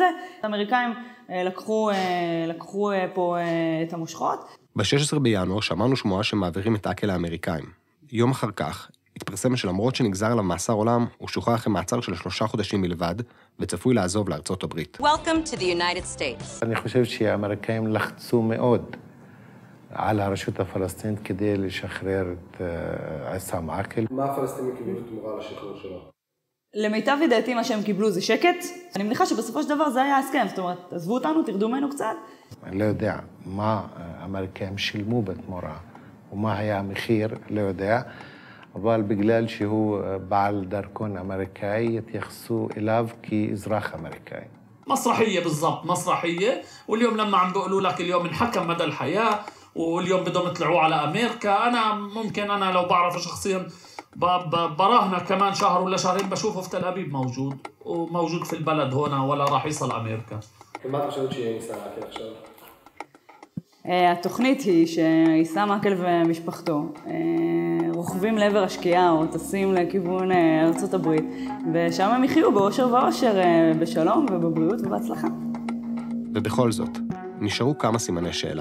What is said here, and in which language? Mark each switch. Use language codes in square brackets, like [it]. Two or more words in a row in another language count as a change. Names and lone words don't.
[he] האמריקאים לקחו פה את המושכות. ב-16 בינואר שמענו שמועה שמעבירים את עקל האמריקאים. יום אחר כך התפרסם שלמרות שנגזר עליו מאסר עולם, הוא שוחרר אחרי מעצר של 3 חודשים בלבד, וצפוי לעזוב לארצות הברית. [en] Welcome to the United States. [he] אני חושב שהאמריקאים לחצו מאוד על הרשות הפלסטינית כדי לשחרר את עיסאם עקל. מה הפלסטינים קיבלו בתמורה לשחרור שלו? למיטב ידיעתי מה שהם קיבלו זה שקט. אני מניחה שבסופו של דבר זה היה הסכם, זאת אומרת, עזבו אותנו, תרדו ממנו קצת. אני לא יודע מה האמריקאים שילמו בתמורה, ומה היה המחיר, לא יודע, אבל בגלל שהוא בעל דרכון אמריקאי, התייחסו אליו כאזרח אמריקאי. [ar] مسرحية بالضبط، مسرحية، واليوم لما عم بيقولوا لك اليوم انحكم مدى الحياة واليوم بدهم يطلعوه على أمريكا، أنا لو بعرف شخصياً براهنة كمان شهر ولا شهرين بشوفه في تل أبيب موجود في البلد هنا ولا راح يصل أمريكا. [he] ומה אתה חושבת שיהיה עיסאם עקל עכשיו? התוכנית היא שעיסאם עקל ומשפחתו רוכבים לעבר השקיעה או טסים לכיוון ארצות הברית, ושם הם יחיו באושר ואושר, בשלום ובבריאות ובהצלחה. ובכל זאת, נשארו כמה סימני שאלה.